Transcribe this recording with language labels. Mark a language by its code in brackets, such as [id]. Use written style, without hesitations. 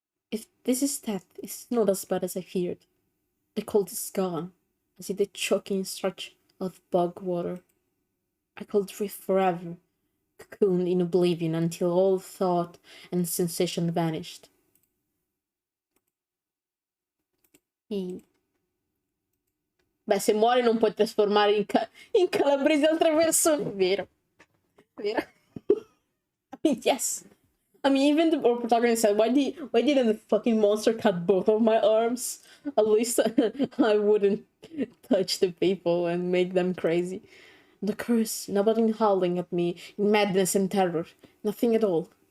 [en] If this is death, it's not as bad as I feared. The cold is gone. I see the choking stretch of bog water. I could drift forever, cocooned in oblivion until all thought and sensation vanished. [it] Beh, se muore non puoi trasformare in calabrese altre persone. [en] Vero. I mean, yes. I mean, even the protagonist said, why didn't the fucking monster cut both of my arms? At least I wouldn't touch the people and make them crazy. The curse, nobody howling at me in madness and terror. Nothing at all.